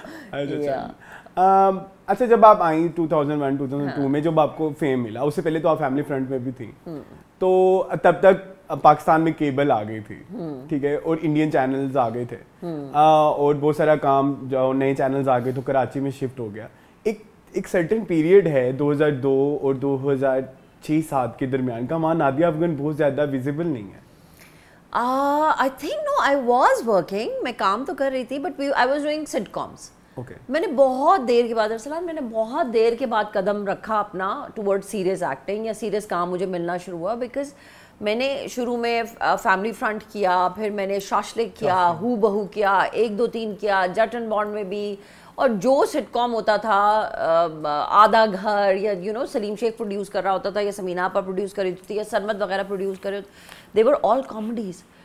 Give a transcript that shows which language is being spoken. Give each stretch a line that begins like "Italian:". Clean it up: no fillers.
Urdu: اچھا, جب آپ آئیں 2001-2002 میں, جب آپ کو فیم ملا, اس سے پہلے تو آپ فیملی فرنٹ میں بھی تھیں, تو تب تک پاکستان میں کیبل آ گئی تھی, ٹھیک ہے, اور انڈین چینلز آ گئے تھے, اور بہت سارا کام جو نئے چینلز آ گئے تو کراچی میں شفٹ ہو گیا. ایک سرٹن پیریڈ ہے 2002 اور 2006-07 کے درمیان کا, وہاں نادیہ افغان بہت زیادہ ویزیبل نہیں ہے.
English: I think no, I was working,
Urdu: میں کام تو کر رہی تھی,
English: but I was doing sitcoms.
Urdu: میں نے بہت دیر کے بعد, ارسلان میں نے بہت دیر کے بعد قدم رکھا اپنا ٹورڈ سیریس ایکٹنگ, یا سیریس کام مجھے ملنا شروع ہوا, بیکاز میں نے شروع میں فیملی فرنٹ کیا, پھر میں نے شاشلک کیا, ہو بہو کیا, 1-2-3 کیا, جٹ اینڈ بانڈ میں بھی, اور جو سٹ کام ہوتا تھا آدھا گھر, یا you know Saleem Sheikh produce کر رہا ہوتا تھا, یا سمینہ آپا پروڈیوس کر رہی تھی, یا سرمد وغیرہ پروڈیوس کر رہے ہوتے,
English: They were all comedies.